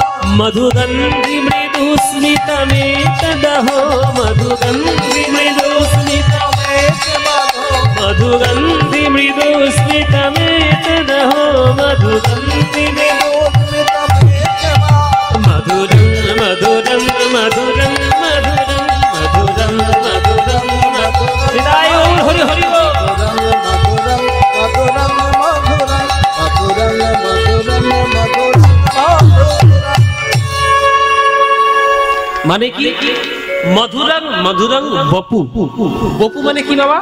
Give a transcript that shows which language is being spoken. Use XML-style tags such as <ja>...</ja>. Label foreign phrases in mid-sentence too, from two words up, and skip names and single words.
<sa>মধুগন্ধি মৃদু স্মিতমেতদহো, মধুগন্ধি মৃদু স্মিতমেতদহো, মধুগন্ধি মৃদু স্মিতমেতদহো, মধুগন্ধি মৃদু মধুরং মধুরং মধুরং মধুরং মধুরং মধুরং মধুরং।</sa> <bn>হৃদয় হরি হরি বল।</bn> <sa>মধুরং মধুরং মধুরং মধুরং মধুরং মধুরং।</sa> <bn>মানে কি?</bn> <sa>মধুরং মধুরং বপু।</sa> <bn>বপু মানে কি বাবা?</bn>